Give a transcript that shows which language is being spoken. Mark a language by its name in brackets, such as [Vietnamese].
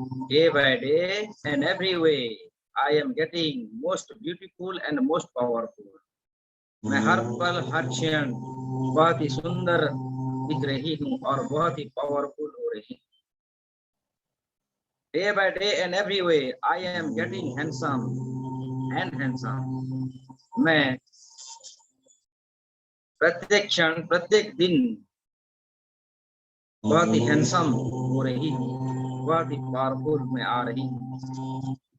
[English] Day by day and every way, I am getting most beautiful and most powerful. [Hindi] मैं हर पल हर क्षण बहुत ही सुंदर दिख रही हूँ और बहुत ही पावरफुल हो रही हूँ। [English] Day by day and every way, I am getting handsome and handsome. [Hindi] मैं प्रत्येक क्षण प्रत्येक दिन बहुत ही हैंडसम हो रही हूँ, बहुत ही पावरफुल में आ रही हूँ।